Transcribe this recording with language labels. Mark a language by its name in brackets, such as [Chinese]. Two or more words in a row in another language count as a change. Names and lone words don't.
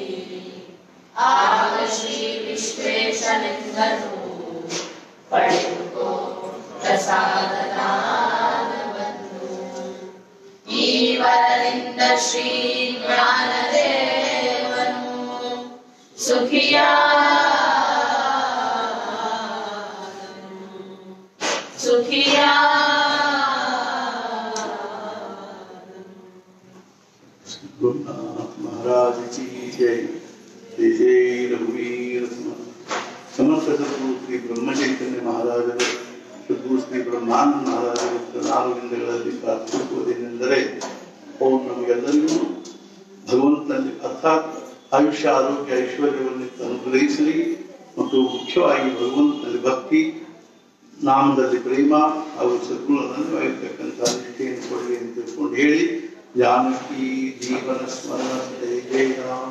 [Kannada] ಆಗ ಶ್ರೀ ವಿಶ್ವೇಶನೆಂದನು ಪಡೆದುಕೋ ಪ್ರಸಾದದಾನವನ್ನು. ಈ ವರದಿಂದ ಶ್ರೀ ಜ್ಞಾನದೇವನು ಸುಖಿಯಾ [Hindi] गुरुनाथ महाराज की जय. [Marathi] जय जय रघुवीर समर्थ सद्गुरु श्री ब्रह्म चैतन्य महाराजರು, ಸದ್ಗುರು [Kannada] ಶ್ರೀ ಬ್ರಹ್ಮಾನಂದ ಮಹಾರಾಜರು ಚರಣಾರವಿಂದಗಳಲ್ಲಿ ಪ್ರಾರ್ಥಿಸುವುದೇನೆಂದರೆ ಅವರು ನಮಗೆಲ್ಲರಿಗೂ ಭಗವಂತನಲ್ಲಿ ಅರ್ಥಾತ್ ಆಯುಷ್ಯ ಆರೋಗ್ಯ ಐಶ್ವರ್ಯವನ್ನು ಅನುಗ್ರಹಿಸಲಿ ಮತ್ತು ಮುಖ್ಯವಾಗಿ ಭಗವಂತನಲ್ಲಿ ಭಕ್ತಿ, ನಾಮದಲ್ಲಿ ಪ್ರೇಮ ಹಾಗೂ ಸದ್ಗುಣವಾಗಿರ್ತಕ್ಕಂಥ ನಿಷ್ಠೆಯನ್ನು ಕೊಡಲಿ ಅಂತ ತಿಳ್ಕೊಂಡು ಹೇಳಿ [Marathi] जानकी जीवन स्मरण जय जय राम.